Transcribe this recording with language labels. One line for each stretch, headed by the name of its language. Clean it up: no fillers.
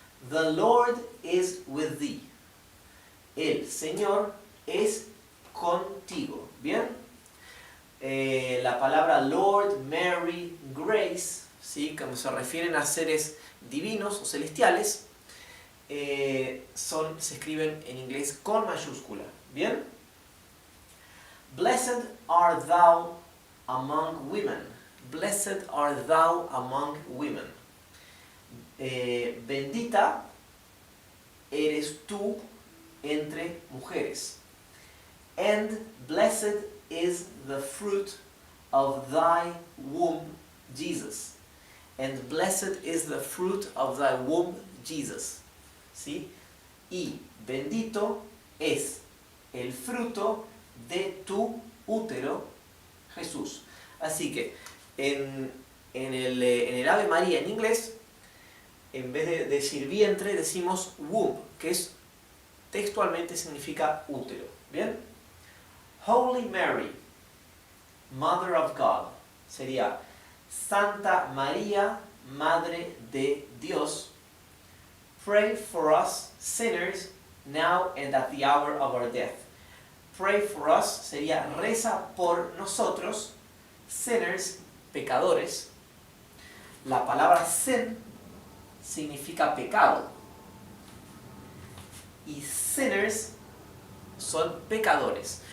English: The Lord is with thee.
Spanish: El Señor es contigo. ¿Bien? La palabra Lord, Mary, Grace, ¿sí? Como se refieren a seres divinos o celestiales, se escriben en inglés con mayúscula. ¿Bien?
English: Blessed art thou among women. Blessed art thou among women.
Spanish: Bendita eres tú entre mujeres.
English: And blessed is the fruit of thy womb, Jesus. And blessed is the fruit of thy womb, Jesus.
Spanish: ¿Sí? Y bendito es el fruto de tu útero, Jesús. Así que en el Ave María en inglés, en vez de decir vientre, decimos womb, que es textualmente significa útero. ¿Bien?
English: Holy Mary, Mother of God,
Spanish: sería Santa María, Madre de Dios.
English: Pray for us sinners now and at the hour of our death. Pray for us
Spanish: sería reza por nosotros, sinners, pecadores. La palabra sin significa pecado. Y sinners son pecadores.